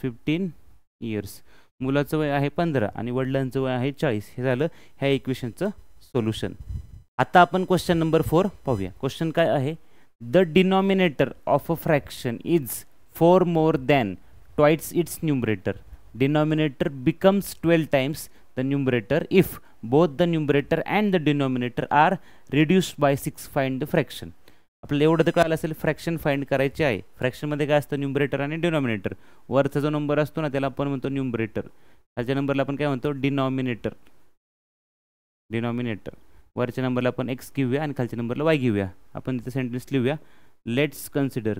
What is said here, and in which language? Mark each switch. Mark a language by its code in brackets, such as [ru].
[mr] 15 years. मुलाचं वय आहे 15 आणि वडिलांचं वय आहे 40. हे झालं ह्या इक्वेशनचं सोल्युशन. आता आपण क्वेश्चन नंबर 4 पाहूया. क्वेश्चन काय आहे [en] The denominator of a fraction is 4 more than twice its numerator. Denominator becomes 12 times the numerator if both the numerator and the denominator are reduced by 6. Find the fraction. [mr] आपल्याला एवढं तर कळालं असेल fraction find करायचे आहे. फ्रॅक्शनमध्ये काय असतं numerator आणि डिनॉमिनेटर. वरचा जो नंबर असतो ना त्याला आपण म्हणतो न्यूमरेटर, खालच्या नंबरला आपण काय म्हणतो डिनॉमिनेटर. वरच्या नंबरला आपण x घेऊया आणि खालच्या नंबरला y घेऊया. आपण तिथे सेंटेन्स लिहूया [en] Let's consider.